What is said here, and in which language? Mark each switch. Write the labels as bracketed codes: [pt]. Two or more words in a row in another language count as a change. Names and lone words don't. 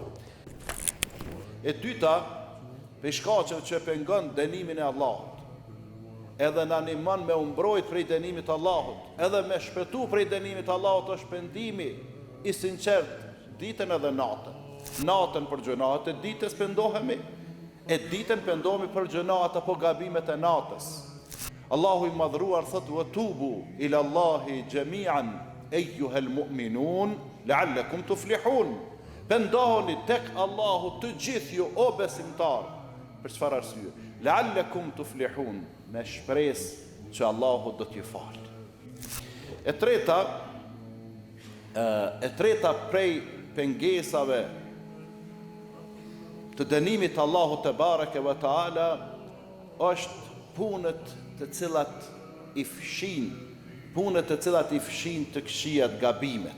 [sq] E dyta, për shkaqeve që pengon dënimin e Allahut, edhe na ndihmon me u mbrojt prej dënimit të Allahut, edhe me shpëtu prej dënimit të Allahut, është pendimi i sinqert ditën edhe natën. Natën për gjunahet e ditës pendohemi, e ditën pendohemi për gjunahet apo gabimet e natës. Allahu i madhruar thot: [ar] "وتوبوا إلى الله جميعا أيها المؤمنون لعلكم تفلحون." [sq] Pendohuni tek Allahu të gjithë ju o besimtar. Për çfarë arsye? [ar] لعلكم تفلحون, [sq] me shpresë që Allahu do t'ju falë. E treta prej pengesave të dënimit të Allahut te [ar] تبارك وتعالى [sq] është punët të cilat i fshin të këqijat, gabimet.